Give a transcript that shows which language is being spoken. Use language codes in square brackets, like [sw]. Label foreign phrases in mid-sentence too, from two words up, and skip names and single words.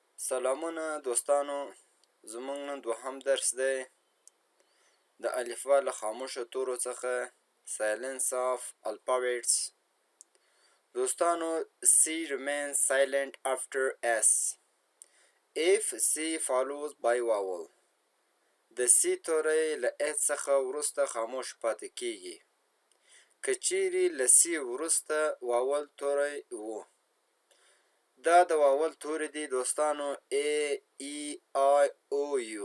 [ps] سلامونه دوستانو، زموږ نن دوهم درس دی د الفبا له خاموشو تورو څخه [en] silence of alphabets. دوستانو C remains silent after S if C follows by vowel. [ps] د C توری له S څخه وروسته خاموش پاتې کیږي که چیرې له C وروسته واول توری و. دا د واول توری دی دوستانو A E I O U.